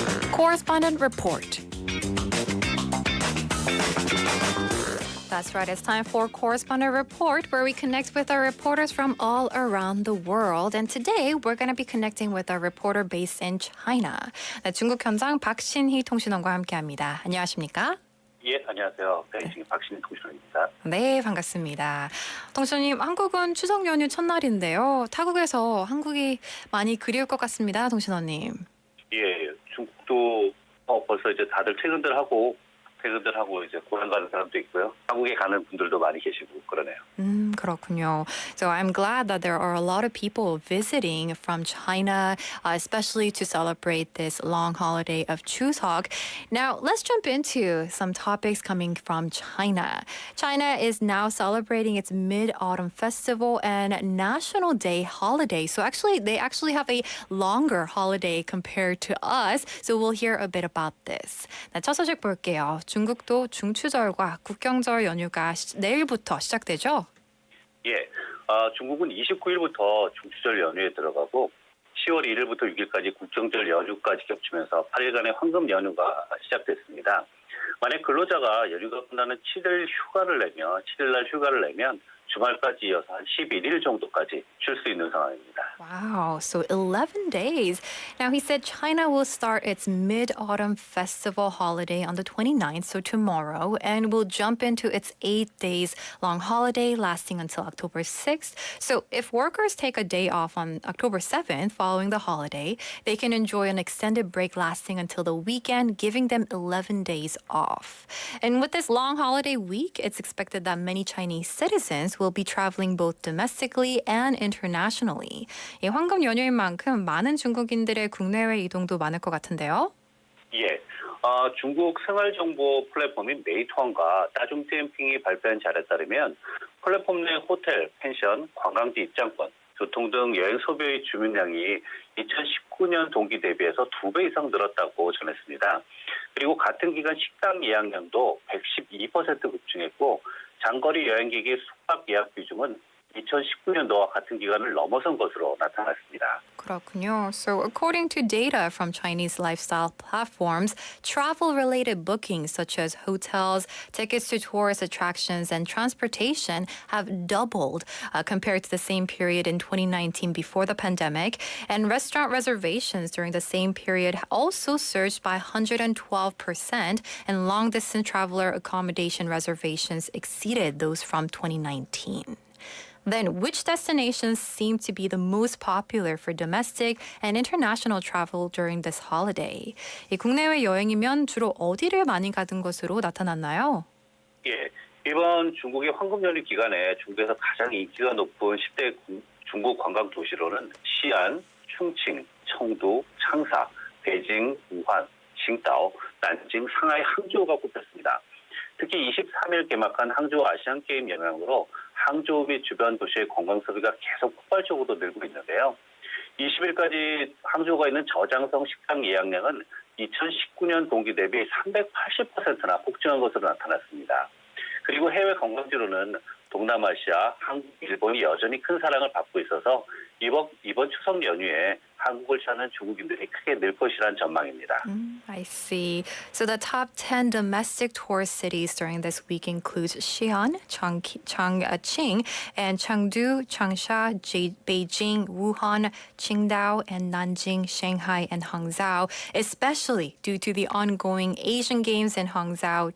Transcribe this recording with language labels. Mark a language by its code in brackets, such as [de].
[en] Correspondent report. That's right, it's time for Correspondent Report, where we connect with our reporters from all around the world. And today, we're going to be connecting with our reporter based in China. [ko] 네, 중국 현장 박신희 통신원과 함께합니다. 안녕하십니까? 예, 안녕하세요. 베이징 박신희 통신원입니다. 네, 반갑습니다. 통신원님, 한국은 추석 연휴 첫날인데요. 타국에서 한국이 많이 그리울 것 같습니다, 통신원님. 예, 중국도 벌써 이제 다들 퇴근들 하고 이제 고향 가는 사람도 있고요. 한국에 가는 분들도 많이 계시고 그러네요. 그렇군요. [en] So I'm glad that there are a lot of people visiting from China, especially to celebrate this long holiday of Chuseok. Now, let's jump into some topics coming from China. China is now celebrating its Mid-Autumn Festival and National Day holiday. So they actually have a longer holiday compared to us. So we'll hear a bit about this. [ko] 네, 첫 소식 볼게요. 중국도 중추절과 국경절 연휴가 내일부터 시작되죠? 예, 중국은 29일부터 중추절 연휴에 들어가고 10월 1일부터 6일까지 국경절 연휴까지 겹치면서 8일간의 황금 연휴가 시작됐습니다. 만약 근로자가 연휴가 끝나는 7일 휴가를 내면 주말까지 이어서 한 11일 정도까지 쉴 수 있는 상황입니다. [en] Wow, so 11 days. Now, he said China will start its Mid-Autumn Festival holiday on the 29th, so tomorrow, and will jump into its 8 days long holiday lasting until October 6th. So if workers take a day off on October 7th following the holiday, they can enjoy an extended break lasting until the weekend, giving them 11 days off. And with this long holiday week, it's expected that many Chinese citizens will be traveling both domestically and internationally. [ko] 이 황금 연휴인 만큼 많은 중국인들의 국내외 이동도 많을 것 같은데요. 예, 중국 생활정보 플랫폼인 메이투안과 따줌디엠핑이 발표한 자료에 따르면 플랫폼 내 호텔, 펜션, 관광지 입장권, 교통 등 여행 소비의 주문량이 2019년 동기 대비해서 2배 이상 늘었다고 전했습니다. 그리고 같은 기간 식당 예약량도 112% 급증했고 장거리 여행객의 숙박 예약 비중은 2019년도와 같은 기간을 넘어선 것으로 나타났습니다. 그렇군요. [en] So according to data from Chinese lifestyle platforms, travel-related bookings such as hotels, tickets to tourist attractions, and transportation have doubled compared to the same period in 2019 before the pandemic. And restaurant reservations during the same period also surged by 112%, and long-distance traveler accommodation reservations exceeded those from 2019. Then, which destinations seem to be the most popular for domestic and international travel during this holiday? [ko] 이 국내외 여행이면 주로 어디를 많이 가는 것으로 나타났나요? 예, 이번 중국의 황금연휴 기간에 중국에서 가장 인기가 높은 10대 중국 관광 도시로는 시안, 충칭, 청도, 창사, 베이징, 우한, 칭다오, 난징, 상하이, 항저우가 꼽혔습니다. 특히 23일 개막한 항저우 아시안게임 영향으로 항저우 및 주변 도시의 관광 소비가 계속 폭발적으로 늘고 있는데요. 20일까지 항저우가 있는 저장성 식당 예약량은 2019년 동기 대비 380%나 폭증한 것으로 나타났습니다. 그리고 해외 관광지로는 동남아시아, 한국, 일본이 여전히 큰 사랑을 받고 있어서 이번 추석 연휴에 한국을 찾는 중국인들이 크게 늘 것이란 전망입니다. [en] I see. So the top 10 domestic tourist cities during this week includes Xi'an, Chongqing, and Chengdu, Changsha, Beijing, Wuhan, Qingdao, and Nanjing, Shanghai, and Hangzhou, especially due to the ongoing Asian Games in Hangzhou.